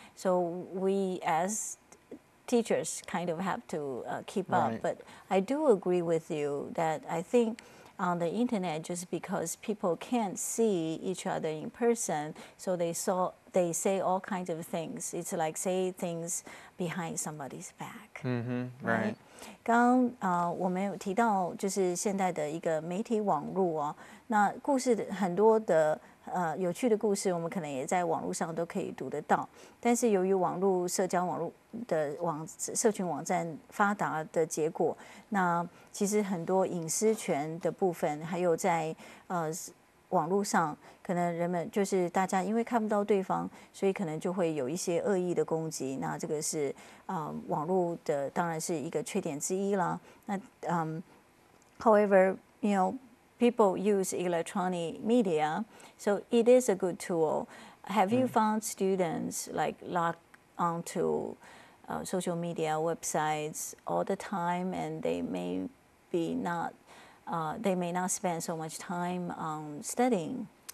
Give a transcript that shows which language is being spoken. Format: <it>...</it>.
<en>So we as teachers kind of have to keep up. Right. But I do agree with you that I think on the internet, just because people can't see each other in person, so they say all kinds of things. It's like say things behind somebody's back. Right.</en> <zh>刚我们有提到就是现在的一个媒体网络哦，那故事很多的有趣的故事，我们可能也在网络上都可以读得到。但是由于社交网络的社群网站发达的结果，那其实很多隐私权的部分，还有在网络上，可能人们就是大家因为看不到对方，所以可能就会有一些恶意的攻击。那这个是网络的当然是一个缺点之一啦。</zh> <en>那however, you know, people use electronic media, so it is a good tool. Have you found students like log onto social media websites all the time, and they may not spend so much time studying?</en>